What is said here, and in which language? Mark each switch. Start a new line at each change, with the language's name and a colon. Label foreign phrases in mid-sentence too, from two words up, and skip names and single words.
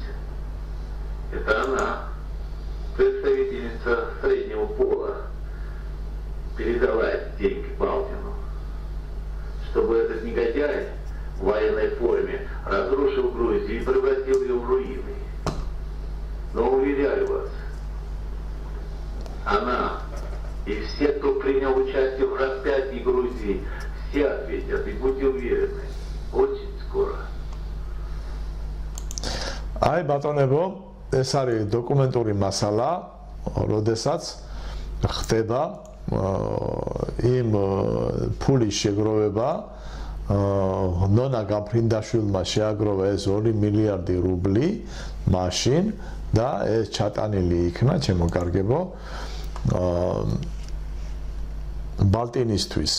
Russian: Это она, представительница среднего пола, передала эти деньги Балкину, чтобы этот негодяй в военной форме разрушил Грузию и превратил ее в руины. Но уверяю вас, она и все, кто принял участие в распятии Грузии, все ответят, и будьте уверены, очень скоро.
Georgian: Ai ბატონებო, ეს არის დოკუმენტური მასალა, როდესაც ხდება იმ ფულის შეგროვება, ნონა გაფრინდაშვილმა შეაგროვა ეს 2 მილიარდი რუბლი მაშინ და ეს ჩატანილი იქნა, ჩემო კარგებო, ბალტინისთვის.